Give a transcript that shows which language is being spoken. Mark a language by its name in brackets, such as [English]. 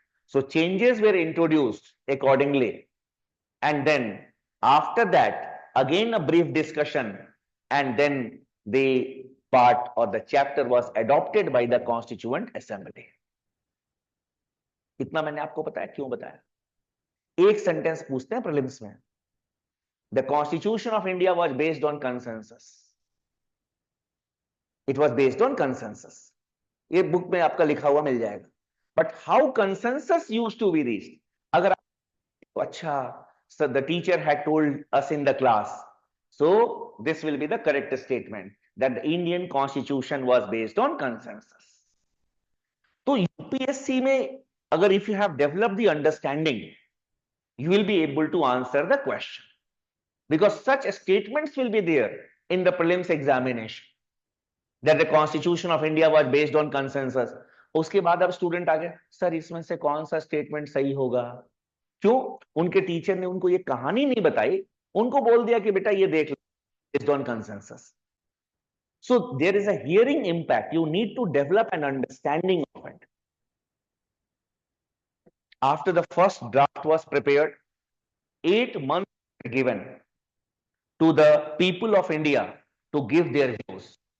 [English] So changes were introduced accordingly, and then after that again a brief discussion, and then the part or the chapter was adopted by the Constituent Assembly. [Hindi] इतना मैंने आपको बताया. क्यों बताया? एक sentence पूछते हैं प्रीलिम्स में. [English] The Constitution of India was based on consensus. It was based on consensus. [Hindi] ये बुक में आपका लिखा हुआ मिल जाएगा. [English] But how consensus used to be reached? [Hindi] अगर अच्छा, [English] so the teacher had told us in the class, so this will be the correct statement, that the Indian Constitution was based on consensus. [Hindi] तो UPSC में अगर [English] if you have developed the understanding, you will be able to answer the question, because such statements will be there in the prelims examination that the Constitution of India was based on consensus. [Hindi] उसके बाद अब student आ गए, sir इसमें से कौन सा statement सही होगा? क्यों? उनके टीचर ने उनको ये कहानी नहीं बताई, उनको बोल दिया कि बेटा ये देख लो, [English] based on consensus. So there is a hearing impact. You need to develop an understanding of it. After the first draft was prepared, 8 months were given to the people of India to give their views.